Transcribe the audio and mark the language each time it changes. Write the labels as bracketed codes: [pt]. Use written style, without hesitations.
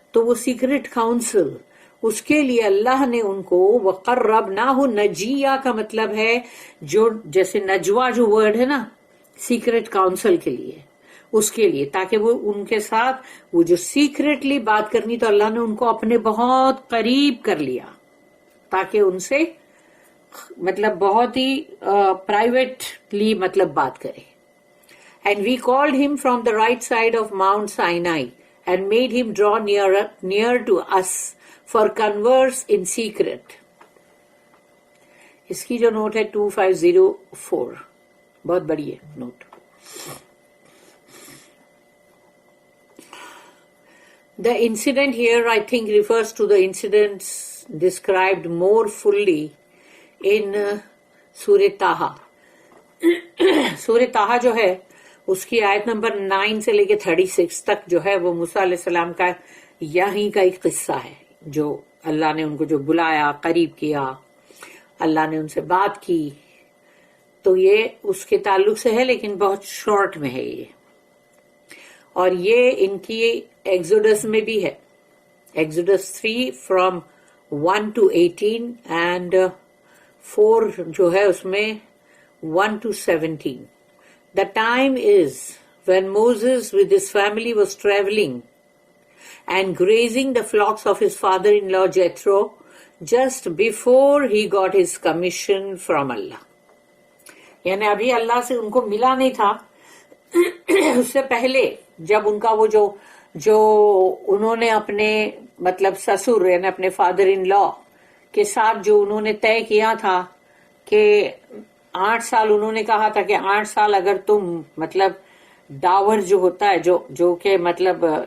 [ur] تو وہ secret council, اس کے لیے اللہ نے ان کو وَقَرَّبْنَاهُ، نجیہ کا مطلب ہے جو جیسے نجوا جو ورڈ ہے نا سیکرٹ کاؤنسل کے لیے، اس کے لیے تاکہ وہ ان کے ساتھ وہ جو سیکرٹلی بات کرنی، تو اللہ نے ان کو اپنے بہت قریب کر لیا تاکہ ان سے مطلب بہت ہی پرائیویٹلی مطلب بات کرے. [en] And we called him from the right side of Mount Sinai and made him draw near to us for converse in secret. [ur] اس کی جو نوٹ ہے 2504 بہت بڑی ہے note. [en] The incident here, I think, refers to the incidents described more fully in Surah Taha. [ur] Surah Taha جو ہے اس کی آیت نمبر 9 سے لے کے 36 تک جو ہے وہ موسیٰ علیہ السلام کا یہیں کا ایک قصہ ہے، جو اللہ نے ان کو جو بلایا، قریب کیا، اللہ نے ان سے بات کی. تو یہ اس کے تعلق سے ہے لیکن بہت شارٹ میں ہے یہ. اور یہ ان کی ایگزوڈس میں بھی ہے، ایگزوڈس 3 [en] from 1 to 18 and 4 [ur] جو ہے اس میں 1 to 17. [en] The time is when Moses with his family was traveling and grazing the flocks of his father-in-law Jethro just before he got his commission from Allah. [ur] یعنی ابھی اللہ سے ان کو ملا نہیں تھا، اس سے پہلے جب ان کا وہ جو انہوں نے اپنے مطلب سسر یعنی اپنے فادر ان لا کے ساتھ جو انہوں نے طے کیا تھا کہ 8 سال انہوں نے کہا تھا کہ 8 سال اگر تم مطلب ڈاور جو ہوتا ہے جو کہ مطلب